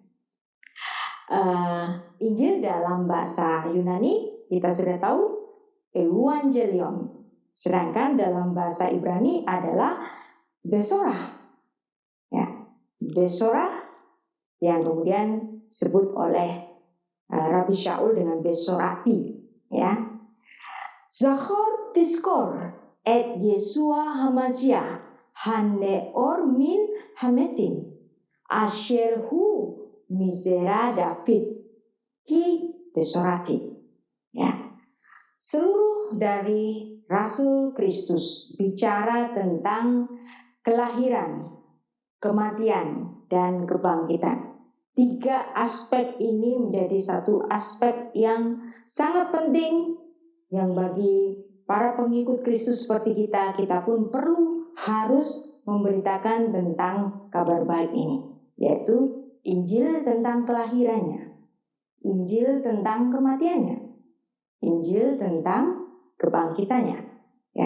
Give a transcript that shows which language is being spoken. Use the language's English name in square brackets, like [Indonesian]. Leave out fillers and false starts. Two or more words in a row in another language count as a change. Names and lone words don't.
[Indonesian] Injil dalam bahasa Yunani kita sudah tahu Evangelion, sedangkan dalam bahasa Ibrani adalah Besorah. Ya, Besorah yang kemudian disebut oleh Rabi Shaul dengan Besorati, ya. [Hebrew] זכור תזכור את ישוע המשיח הנעור מן המתים אשר הוא מזרע דוד כי בשורתי. [Indonesian] Ya. Seluruh dari Rasul Kristus bicara tentang kelahiran, kematian, dan kebangkitan. 3 aspek ini menjadi satu aspek yang sangat penting, yang bagi para pengikut Kristus seperti kita pun perlu harus memberitakan tentang kabar baik ini, yaitu Injil tentang kelahirannya, Injil tentang kematiannya, Injil tentang kebangkitannya, ya.